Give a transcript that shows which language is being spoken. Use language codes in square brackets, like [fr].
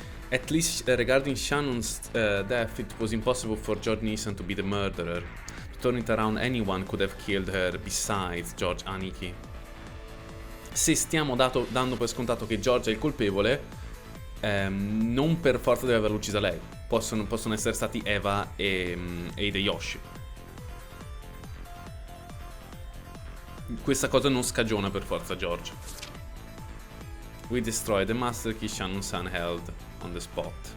[en] At least regarding Shannon's death, it was impossible for George Neeson to be the murderer. To turn it around, anyone could have killed her besides George Aniki. [it] Se stiamo dando per scontato che George è il colpevole, non per forza deve averla uccisa lei. Possono essere stati Eva e Hideyoshi. Questa cosa non scagiona per forza George. [en] We destroyed the master key Shannon-san held on the spot.